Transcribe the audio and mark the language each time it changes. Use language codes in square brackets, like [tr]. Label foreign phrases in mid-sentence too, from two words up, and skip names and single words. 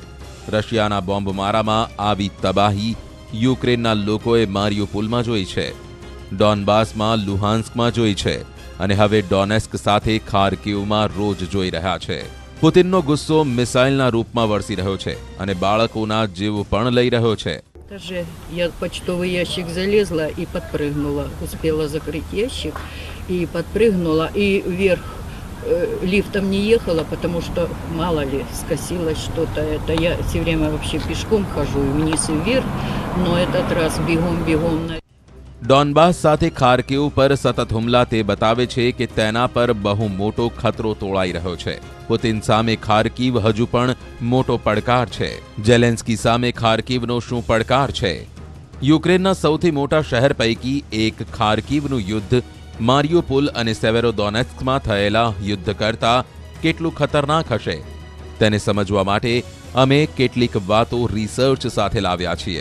[gu] રશિયાના બોમ્બમારામાં આવી તબાહી યુક્રેનના લોકોએ મારિયુપોલમાં જોઈ છે, ડોનબાસમાં, લુહાન્સ્કમાં જોઈ છે અને હવે ડોનેસ્ક સાથે ખાર્કિવમાં રોજ જોઈ રહ્યા છે. પુતિનનો ગુસ્સો મિસાઇલના રૂપમાં વરસી રહ્યો છે અને બાળકોના જીવ પણ લઈ રહ્યો છે. [ru] Даже я в почтовый ящик залезла и подпрыгнула. Успела закрыть ящик и подпрыгнула. И вверх лифтом не ехала, потому что, мало ли, скосилось что-то. Это я все время вообще пешком хожу, и вниз и вверх. Но этот раз бегом. [gu] ડોનબાસ સાથે ખાર્કિવ પર સતત હુમલા તે બતાવે છે કે તેના પર બહુ મોટો ખતરો તોળાઈ રહ્યો છે. પુતિન સામે ખાર્કિવ હજુ પણ મોટો પડકાર છે. ઝેલેન્સ્કી સામે ખાર્કિવનો શું પડકાર છે? યુક્રેનના સૌથી મોટા શહેર પૈકી એક ખાર્કિવનું યુદ્ધ મારિયુપોલ અને સેવેરોડોનેટ્સ્કમાં થયેલા યુદ્ધ કરતાં કેટલું ખતરનાક હશે તેને સમજવા માટે અમે કેટલીક વાતો રિસર્ચ સાથે લાવ્યા છીએ.